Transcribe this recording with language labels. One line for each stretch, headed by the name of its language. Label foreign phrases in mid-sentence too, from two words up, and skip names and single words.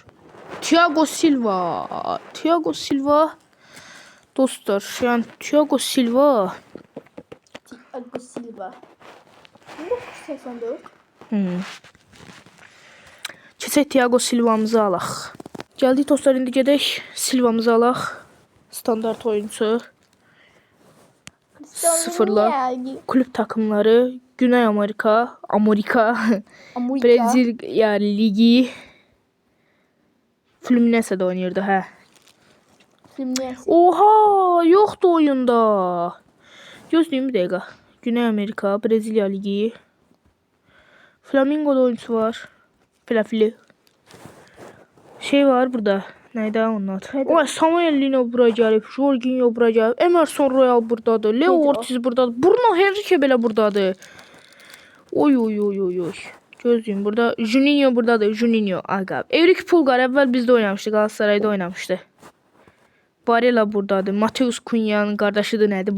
Azerbaijani: Thiago Silva. Thiago Silva. Dostlar, yani Thiago Silva. Thiago Silva. 1984. Keçək Thiago Silvamızı alaq. Gəldik dostlar, indi gedək Silvamızı alaq.
Turkish: Standart oyuncu. Sıfırla. Kulüp takımları Güney Amerika, Amerika, Brezilya Ligi, Fluminense'de oynayırdı hə. Fluminense.
Azerbaijani: Oha, yoxdur oyunda. Gözləyim bir dəqiqə.
Turkish: Güney Amerika, Brezilya Ligi, Flamingo'da oyuncusu var.
Azerbaijani: Filafili. Şey var burada.
Turkish: Neydi onun adı?
Azerbaijani: O Samuel Lino buraya gəlib, Jorginho buraya gəlib, Emerson Royal buradadır, Leo Ortiz buradadır, Bruno Henrique belə buradadır. Oy oy oy oy oy. Gözləyim, burada Juninho buradadır, Juninho aga. Erik Pulgar əvvəl bizdə oynamışdı, Galatasarayda oynamışdı. Barella buradadır, Mateus Cunha'nın qardaşıdır, nədir bu?